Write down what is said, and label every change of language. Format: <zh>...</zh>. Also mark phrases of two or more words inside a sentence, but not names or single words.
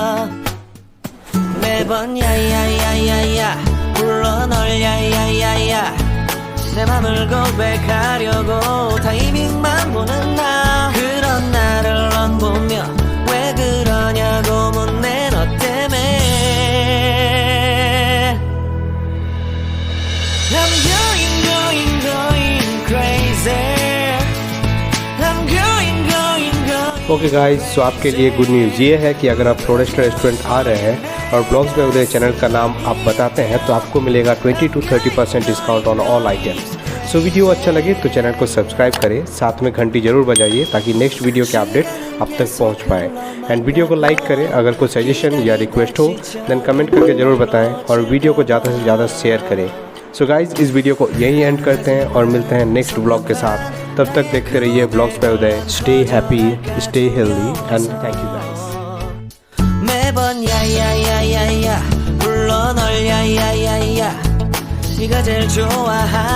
<ko>매번 야야야야야 불러 널 야야야야, 내 맘을 고백하려고 타이밍만 보는 나. 그런 나를 넌 보며 왜 그러냐고 묻네 너 때문에.</ko> <en>I'm going crazy. I'm going. okay guys,</en> <hi>सो आपके लिए</hi> <en>good news</en> <hi>ये है कि अगर आप फ्लोरेस्टा रेस्टोरेंट आ रहे हैं और ब्लॉग्स में उदय चैनल का नाम आप बताते हैं तो आपको मिलेगा</hi> <en>20 to 30% discount on all items.</en> <hi>सो वीडियो अच्छा लगे तो चैनल को सब्सक्राइब करें, साथ में घंटी जरूर बजाइए ताकि</hi> <en>next video</en> <hi>के अपडेट आप तक पहुंच पाए।</hi> <en>and video</en> <hi>को लाइक करें, अगर कोई सजेशन या रिक्वेस्ट हो</hi> <en>then comment</en> <hi>करके ज़रूर बताएं और वीडियो को ज़्यादा से ज़्यादा शेयर करें।</hi> <en>so guys,</en> <hi>इस वीडियो को यहीं एंड करते हैं और मिलते हैं</hi> <en>next blog</en> <hi>के साथ। तब तक देखते रहिए ब्लॉग्स पे उदय।</hi> <en>stay happy, stay healthy and thank you guys.</en> <ko>매번 야야야야야 불러 널 야야야야, 네가 제일 좋아하</ko>